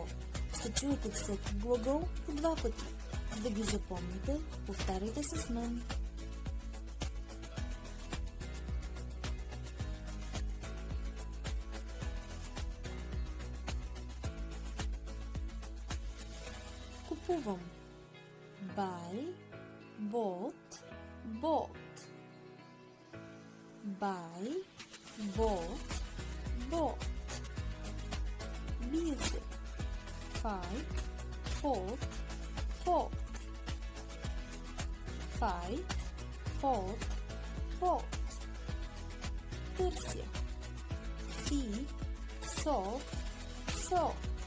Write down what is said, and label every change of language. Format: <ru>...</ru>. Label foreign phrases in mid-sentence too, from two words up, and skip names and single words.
<bg>Ще чуете всеки глагол по 2 пъти. За да ги запомните, повтаряйте с мен. Купувам.</bg> <en>Buy, bought, bought. Buy, bought, bought.</en> <bg>Бие се.</bg> <en>Fight, fought, fought. Fight, fought, fought. Търся. See, sought, sought.</en>